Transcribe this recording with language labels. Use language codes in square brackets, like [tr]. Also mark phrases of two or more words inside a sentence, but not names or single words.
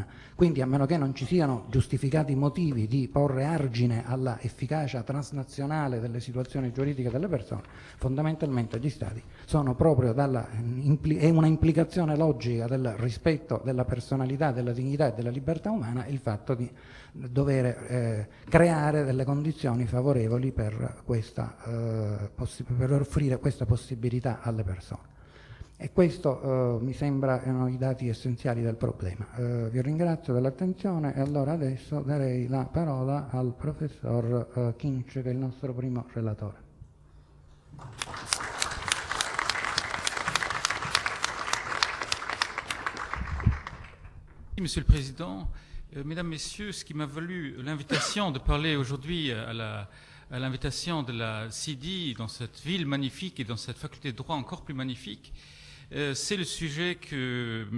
[it] Quindi, a meno che non ci siano giustificati motivi di porre argine alla efficacia transnazionale delle situazioni giuridiche delle persone, fondamentalmente gli Stati sono proprio è una implicazione logica del rispetto della personalità, della dignità e della libertà umana il fatto di dover creare delle condizioni favorevoli per offrire questa possibilità alle persone. E questo mi sembrano i dati essenziali del problema. Vi ringrazio dell'attenzione e allora adesso darei la parola al professor Kinch, che è il nostro primo relatore. [fr] Monsieur le Président, Mesdames, Messieurs, ce qui m'a valu l'invitation de parler aujourd'hui à l'invitation de la CIDI dans cette ville magnifique et dans cette faculté de droit encore plus magnifique, c'est le sujet que M.